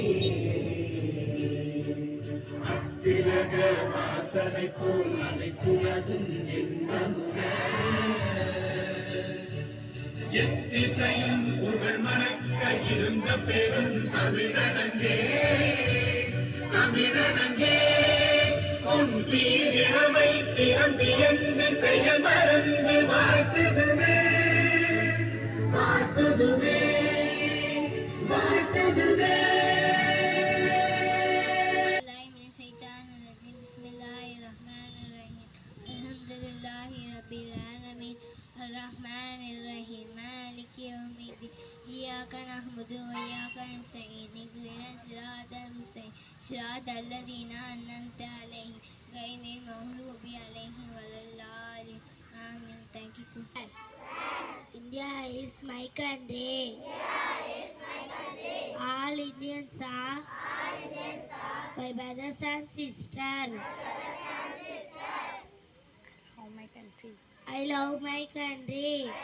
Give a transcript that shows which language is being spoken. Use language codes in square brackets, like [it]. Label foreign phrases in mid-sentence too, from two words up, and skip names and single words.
[ta] அத்திலக வாசனை போல் அனைத்துலகும் இன்பமுற எத்திசையும் புகழ் மணக்க இருந்த பெரும் தமிழனங்கே தமிழனங்கே உன் சீரிழமை திறந்தியந்து செயல் மறந்து வாழ்த்துதுமே வாழ்த்துதுமே வாழ்த்துதுமே. [ar] بسم الله الرحمن الرحيم. مالك يوم الدين. إياك نعبد وإياك نستعين اهدنا الصراط المستقيم. صراط الذين أنعمت عليهم غير المغضوب عليهم ولا الضالين. Amin. [en] Thank you. India is my country. All Indians are my brothers and sisters. I love my country.